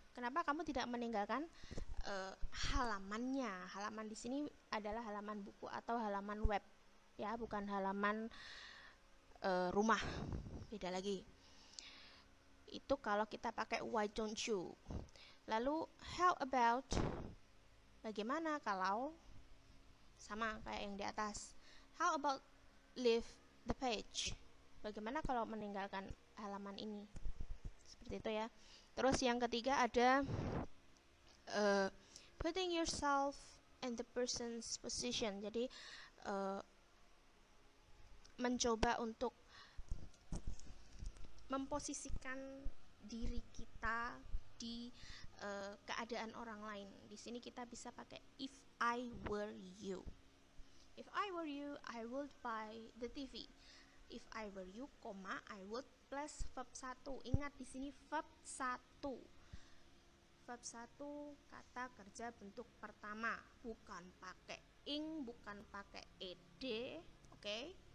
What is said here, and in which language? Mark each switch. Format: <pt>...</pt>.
<id>Kenapa kamu tidak meninggalkan halamannya? Halaman di sini adalah halaman buku atau halaman web, ya, bukan halaman rumah. Beda lagi. Itu kalau kita pakai</id> <en>why don't you.</en> <id>Lalu</id> <en>how about?</en> <id>Bagaimana kalau? Sama kayak yang di atas.</id> <en>How about leave the page?</en> <id>Bagaimana kalau meninggalkan halaman ini? Seperti itu ya. Terus yang ketiga ada</id> <en>putting yourself in the person's position.</en> <id>Jadi mencoba untuk memposisikan diri kita di keadaan orang lain. Di sini kita bisa pakai</id> <en>if I were you. If I were you, I would buy the TV. If I were you, I would plus verb 1.</en> <id>Ingat di sini verb 1. Verb 1 kata kerja bentuk pertama, bukan pakai ing, bukan pakai ed. Oke?</id>